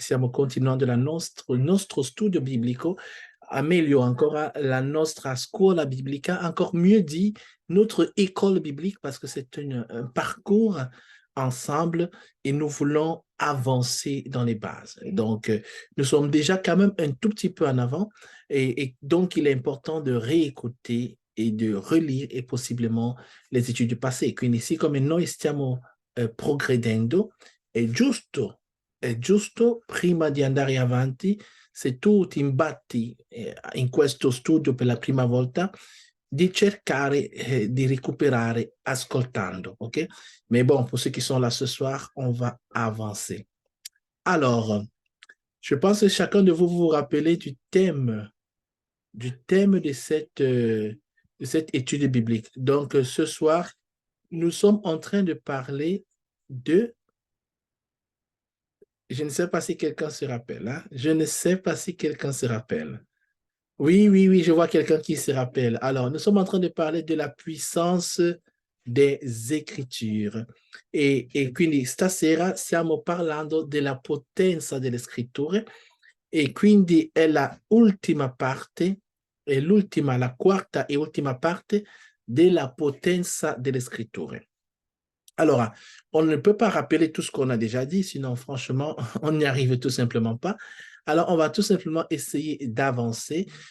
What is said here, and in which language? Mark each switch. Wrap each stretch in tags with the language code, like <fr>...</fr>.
<it>Stiamo continuando il nostro studio biblico, meglio ancora la nostra scuola biblica,</it> <fr>encore mieux dit, notre école biblique, parce que c'est un parcours ensemble et nous voulons avancer dans les bases. Donc, nous sommes déjà quand même un tout petit peu en avant et donc il est important de réécouter et de relire et possiblement les études du passé.</fr> <it>Quindi, siccome noi stiamo progredendo, è giusto prima di andare avanti, se tu ti imbatti in questo studio per la prima volta, di cercare di recuperare ascoltando, ok?</it> <fr>Mais bon, pour ceux qui sont là ce soir, on va avancer. Alors, je pense que chacun de vous vous rappelez du thème de cette étude biblique. Donc, ce soir, nous sommes en train de parler de. Je ne sais pas si quelqu'un se rappelle, hein? Je ne sais pas si quelqu'un se rappelle. Oui, oui, oui, je vois quelqu'un qui se rappelle. Alors, nous sommes en train de parler de la puissance des Écritures.</fr> <it>Quindi stasera stiamo parlando della potenza delle Scritture e quindi è la ultima parte, la quarta e ultima parte della potenza delle Scritture.</it> <fr>Alors, on ne peut pas rappeler tout ce qu'on a déjà dit, sinon franchement, on n'y arrive tout simplement pas. Alors, on va tout simplement essayer d'avancer.</fr>